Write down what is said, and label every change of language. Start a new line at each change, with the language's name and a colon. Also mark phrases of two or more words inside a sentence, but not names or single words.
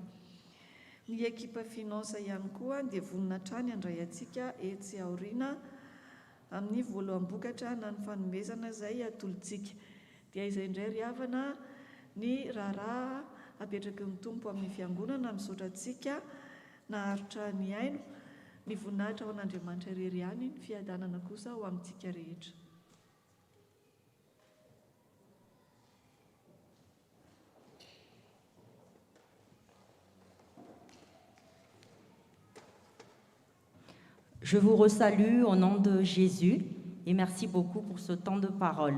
Malagasy: Ny ekipa finance ihany koa dia vonona hatrany handray antsika etsy aoriana amin'ny voaloham-bokatra na ny fanomezana izay atolotsika. Dia izay indray ry havana ny raharaha apetraky ny tompo amin'ny fiangonana misaotra antsika naharitra ny aino, ny voninahitra ho an'Andriamanitra irery ihany ny fiadanana kosa ho amintsika rehetra.
French: Je vous resalue au nom de Jésus et merci beaucoup pour ce temps de parole.